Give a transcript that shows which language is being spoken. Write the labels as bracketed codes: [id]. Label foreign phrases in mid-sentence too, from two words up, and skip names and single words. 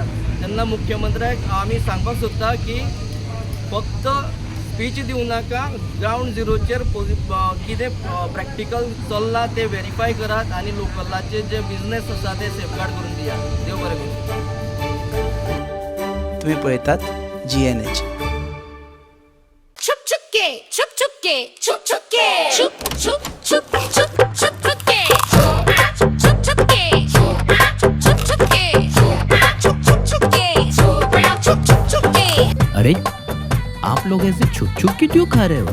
[kok] तेन्ना मुख्यमंत्र्याक आमी सांगपाक सोदता की फक्त स्पीच दिवं नाका, [en] ground zeroचेर [kok] कितें प्रॅक्टिकल चल्लां ते व्हेरीफाय करात आनी लोकलाचे जे बिझनेस आसा ते सेफगार्ड करून दियात. देव बरें करूं. तुम्ही पळयतात GNH. [hi] छुप छुपके छुप छुपके छुप छुपके छुप छुप छुप छुप छुप छुपके छुप छुपके छुप छुपके छुप छुपके छुप छुपके. अरे आप लोग ऐसे छुप छुप के क्यों खा रहे हो?